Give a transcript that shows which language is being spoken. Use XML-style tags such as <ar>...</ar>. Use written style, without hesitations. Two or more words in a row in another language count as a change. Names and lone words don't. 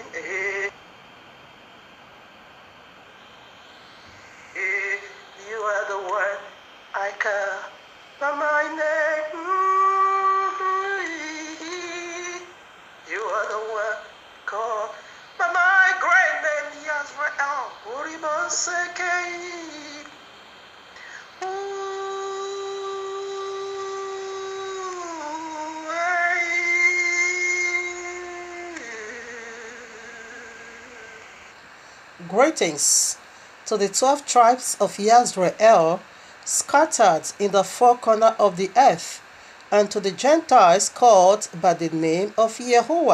<en>You are the one I call by my name. You are the one called by my great name. Yahweh. Uribo Seke. Greetings to the 12 tribes of Israel scattered in the four corners of the earth, and to the Gentiles called by the name of Yahuwah.</en>